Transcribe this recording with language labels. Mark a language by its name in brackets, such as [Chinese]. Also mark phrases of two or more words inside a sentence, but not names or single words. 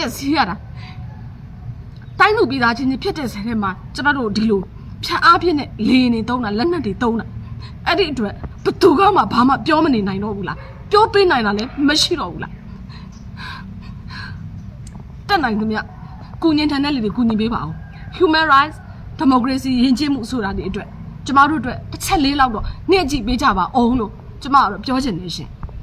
[Burmese] က်စီးရတာတိုင်းလူပြည်သားချင်းဖြစ်တဲ့ဆယ်ထဲမှာကျမတို့ဒီလိုဖြတ်အားပြည့်နဲ့လေနေသုံးတာလက်နက်တွေသုံးတာအဲ့ဒီအတွက်ဘယ်သူကမှဘာမှပြောမနေနိုင်တော့ဘူးလားပြောပေးနိုင်တာလည်းမရှိတော့ဘူးလားတက်နိုင်သမျှကုညင်ထန်တဲ့လူတွေကုညီပေးပါဦး [English] human rights democracy [Burmese] ယဉ်ကျေးမှုဆိုတာတွေအတွက်ကျမတို့အတွက်တစ်ချက်လေးလောက်တော့နေ့ကြည့်ပေးကြပါအောင်လို့ကျမကတော့ပြောချင်နေရှင်